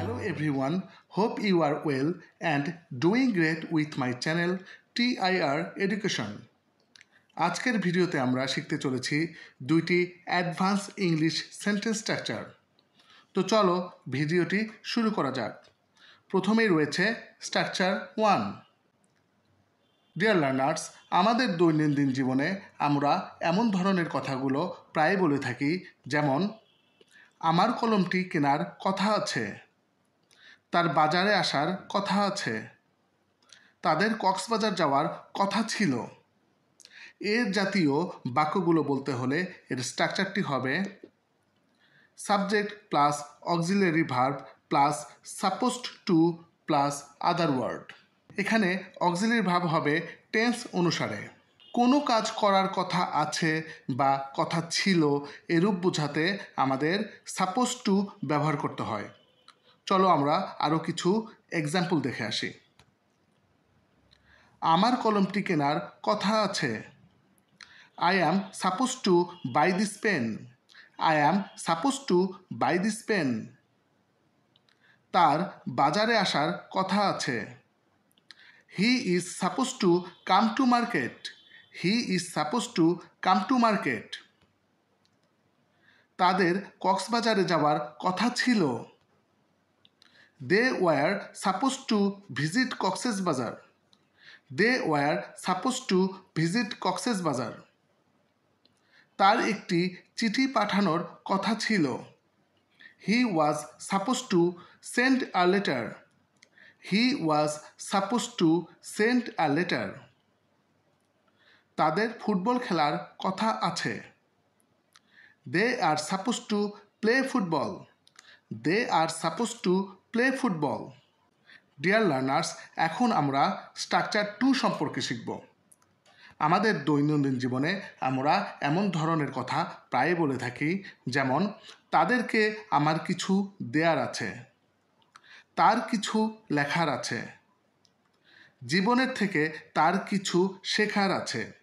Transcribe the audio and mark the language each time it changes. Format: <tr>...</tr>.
<en>everyone, hope you are well and doing great with my channel TIR Education.</en> <bn>আজকের ভিডিওতে আমরা শিখতে চলেছি দুইটি অ্যাডভান্স ইংলিশ সেন্টেন্স স্ট্রাকচার। তো চলো ভিডিওটি শুরু করা যাক। প্রথমেই রয়েছে স্ট্রাকচার 1। ডিয়ার লার্নার্স, আমাদের দৈনন্দিন জীবনে আমরা এমন ধরনের কথাগুলো প্রায় বলে থাকি, যেমন আমার কলমটি কেনার কথা আছে, তার বাজারে আসার কথা আছে, তাদের কক্সবাজার যাওয়ার কথা ছিল। এর জাতীয় বাক্যগুলো বলতে হলে এর স্ট্রাকচারটি হবে subject plus auxiliary verb plus supposed to plus other word. এখানে অক্সিলারি ভার্ব হবে টেন্স অনুসারে। কোনো কাজ করার কথা আছে বা কথা ছিল এরূপ বোঝাতে আমাদের সাপোজ টু ব্যবহার করতে হয়। চলো আমরা আরও কিছু এক্সাম্পল দেখে আসি। আমার কলমটি কেনার কথা আছে।</bn> <en>I am supposed to buy this pen. I am supposed to buy this pen.</en> <bn>তার বাজারে আসার কথা আছে।</bn> <en>He is supposed to come to market. He is supposed to come to market.</en> <bn>তাদের কক্সবাজারে যাওয়ার কথা ছিল।</bn> <en>They were supposed to visit Cox's Bazar. They were supposed to visit Cox's Bazar.</en> <bn>তার একটি চিঠি পাঠানোর কথা ছিল।</bn> <en>He was supposed to send a letter. He was supposed to send a letter.</en> <bn>তাদের ফুটবল খেলার কথা আছে।</bn> <en>They are supposed to play football. They are supposed to play football. Dear learners,</en> <bn>এখন আমরা স্ট্রাকচার 2 সম্পর্কে শিখব। আমাদের দৈনন্দিন জীবনে আমরা এমন ধরনের কথা প্রায় বলে থাকি, যেমন তাদেরকে আমার কিছু দেয়ার আছে, তার কিছু লেখার আছে, জীবনের থেকে তার কিছু শেখার আছে।</bn>